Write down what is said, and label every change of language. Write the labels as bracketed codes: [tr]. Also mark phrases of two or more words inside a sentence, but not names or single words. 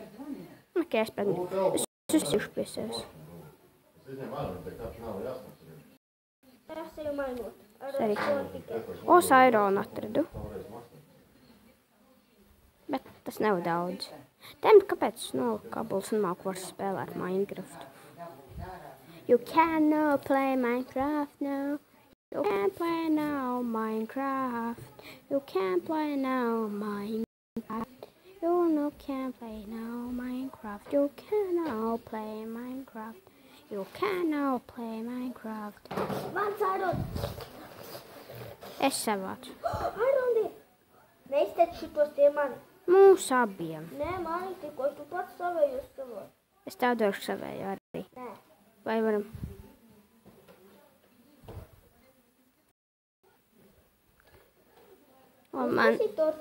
[lv] Ok, es uztaisīšu pie sevis. Es jau mainot. Arī. Ironu atradu. Bet tas nav daudz. Kāpēc es noliku kabels un māku var spēlēt Minecraft? [en] You cannot play Minecraft now. You can't play now Minecraft. You can't play now Minecraft. You can't play now Minecraft. You cannot play Minecraft. You cannot play Minecraft. [lv] Mans Iron! Es savācu. Iron ir! Neizteic šitos tie mani. Mūs abiem. Nē, mani tikko, tu pats savējos savāc. Es tev došu savēju arī. Nē. Vai varam? Uztaisīt tortu.